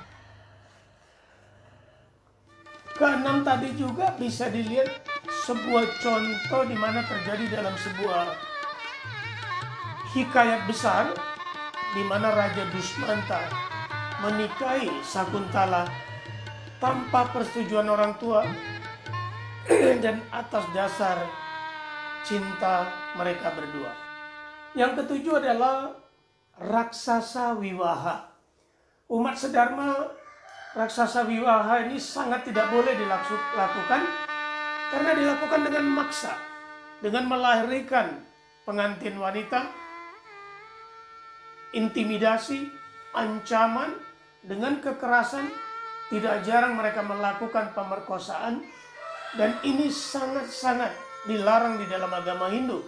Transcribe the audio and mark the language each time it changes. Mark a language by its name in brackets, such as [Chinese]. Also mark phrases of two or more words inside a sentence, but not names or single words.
[Indonesian] Keenam tadi juga bisa dilihat sebuah contoh di mana terjadi dalam sebuah hikayat besar di mana Raja Dusmanta menikahi Sakuntala tanpa persetujuan orang tua dan atas dasar cinta mereka berdua. Yang ketujuh adalah raksasa wiwaha. Umat sedharma, raksasa wiwaha ini sangat tidak boleh dilakukan karena dilakukan dengan maksa, dengan melahirkan pengantin wanita, intimidasi, ancaman, dengan kekerasan. Tidak jarang mereka melakukan pemerkosaan, dan ini sangat-sangat dilarang di dalam agama Hindu.